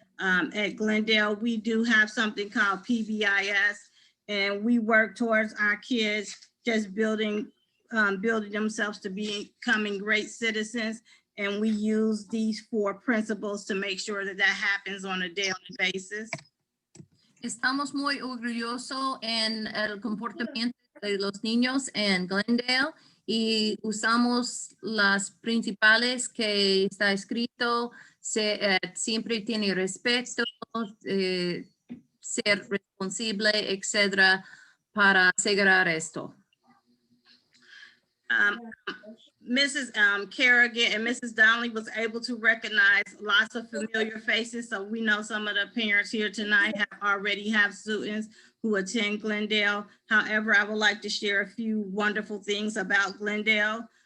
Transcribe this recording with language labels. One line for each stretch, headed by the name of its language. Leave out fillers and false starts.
English: At Glendale, we do have something called PBIS, and we work towards our kids just building themselves to becoming great citizens. And we use these 4 principles to make sure that happens on a daily basis.
Spanish: Estamos muy orgullosos en el comportamiento de los niños en Glendale y usamos las principales que está escrito, siempre tiene respeto, ser responsable, etcétera, para asegurar esto.
English: Mrs. Kerrigan and Mrs. Donnelly was able to recognize lots of familiar faces. So we know some of the parents here tonight already have students who attend Glendale. However, I would like to share a few wonderful things about Glendale.